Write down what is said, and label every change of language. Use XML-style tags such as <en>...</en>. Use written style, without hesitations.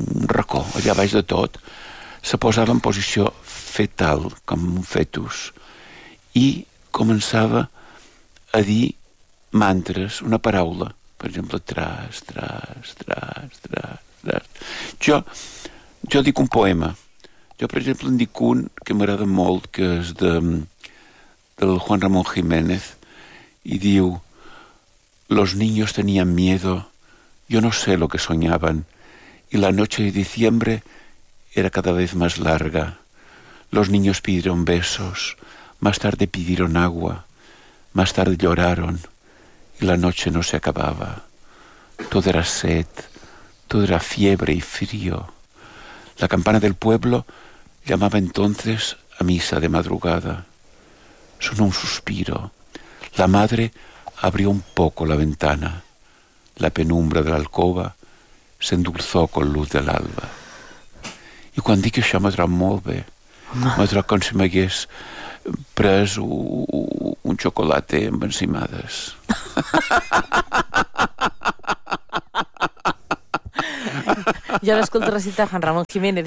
<ca>racó allà baix de tot, se posava en posició fetal com un fetus i començava a dir mantres, una paraula, per exemple, tras, tras, tras, tras, tras. Jo dic un poema. Jo, per exemple, en dic un que m'agrada molt, que és del Juan Ramón Jiménez, i diu:</ca> <es>los niños tenían miedo, yo no sé lo que soñaban, y la noche de diciembre era cada vez más larga. Los niños pidieron besos, más tarde pidieron agua, más tarde lloraron y la noche no se acababa. Todo era sed, todo era fiebre y frío. La campana del pueblo llamaba entonces a misa de madrugada. Sonó un suspiro. La madre abrió un poco la ventana. La penumbra de la alcoba se endulzó con luz del alba. Y cuando dije</es> <ca>això m'ha tret molt bé, m'ha tret com si m'hagués pres un xocolata amb encimades. Ja Jo l'escolto recitar en Ramon Jiménez.</ca>